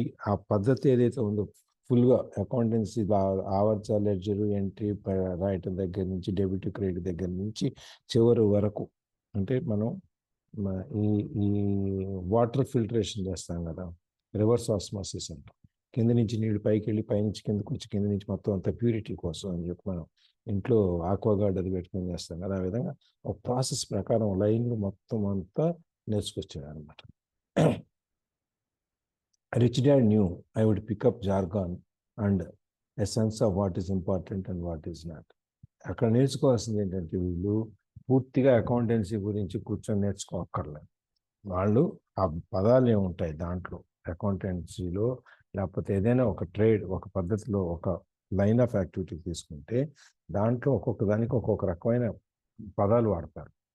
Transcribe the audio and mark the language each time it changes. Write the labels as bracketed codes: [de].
[te] ఆ పద్ధతి ఏదైతే ఉందో ఫుల్గా అకౌంటెన్సీ, ఆవర్చ లెడ్జరు ఎంట్రీ రాయటం దగ్గర నుంచి డెబిట్ క్రెడిట్ దగ్గర నుంచి చివరి వరకు, అంటే మనం ఈ వాటర్ ఫిల్టరేషన్ చేస్తాం కదా, రివర్స్ ఆస్మోసిస్ అంటాం. కింద నుంచి నీళ్ళు పైకి వెళ్ళి పైనుంచి కిందకు వచ్చి కింద నుంచి మొత్తం అంత ప్యూరిటీ కోసం అని చెప్పి మనం ఇంట్లో ఆక్వాగార్డ్ అది పెట్టుకొని చేస్తాం కదా, ఆ విధంగా ఒక ప్రాసెస్ ప్రకారం లైన్లు మొత్తం అంతా నేర్చుకొచ్చాడు అనమాట. [en] Rich Dad knew I would pick up jargon and a sense of what is important and what is not. [te] అక్కడ నేర్చుకోవాల్సింది ఏంటంటే, వీళ్ళు పూర్తిగా అకౌంటెన్సీ గురించి కూర్చొని నేర్చుకోక్కర్లేదు. వాళ్ళు ఆ పదాలు ఏముంటాయి దాంట్లో అకౌంటెన్సీలో, లేకపోతే ఏదైనా ఒక ట్రేడ్, ఒక పద్ధతిలో, ఒక లైన్ ఆఫ్ యాక్టివిటీ తీసుకుంటే దాంట్లో ఒక్కొక్క దానికి ఒక్కొక్క రకమైన పదాలు వాడతారు.